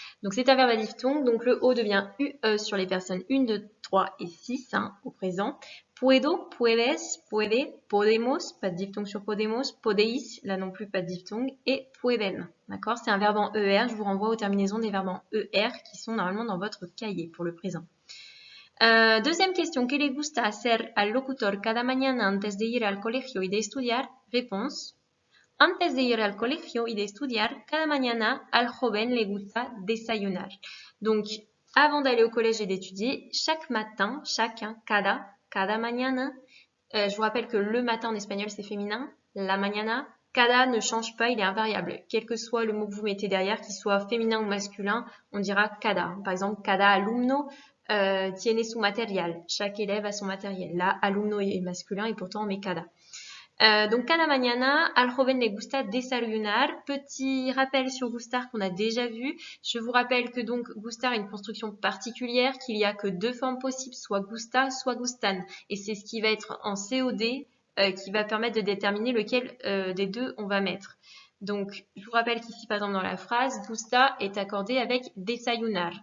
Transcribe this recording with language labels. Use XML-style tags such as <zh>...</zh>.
<fr>Donc c'est un verbe à diphtongue, donc le O devient UE sur les personnes 1, 2, 3 et 6 au présent. Puedo, puedes, puede, podemos, pas de diphtongue sur podemos, podéis, là non plus pas de diphtongue, et pueden. D'accord? C'est un verbe en ER, je vous renvoie aux terminaisons des verbes en ER qui sont normalement dans votre cahier pour le présent. Deuxième question,</fr> <es>¿qué le gusta hacer al locutor cada mañana antes de ir al colegio y de estudiar? Réponse. Antes de ir al colegio y de estudiar, cada mañana al joven le gusta desayunar.</es> <fr>Donc, avant d'aller au collège et d'étudier, chaque matin, cada mañana, je vous rappelle que le matin en espagnol c'est féminin, la mañana, cada ne change pas, il est invariable. Quel que soit le mot que vous mettez derrière, qu'il soit féminin ou masculin, on dira cada. Par exemple,</fr> <es>cada alumno tiene su material.</es> <fr>Chaque élève a son matériel. Là, alumno est masculin et pourtant on met cada.</fr> <es>Donc, cada mañana, al joven le gusta desayunar.</es> <fr>Petit rappel sur gustar qu'on a déjà vu. Je vous rappelle que donc gustar est une construction particulière, qu'il n'y a que 2 formes possibles, soit gusta, soit gustan. Et c'est ce qui va être en COD qui va permettre de déterminer lequel des 2 on va mettre. Donc, je vous rappelle qu'ici, par exemple, dans la phrase, gusta est accordé avec desayunar.</fr>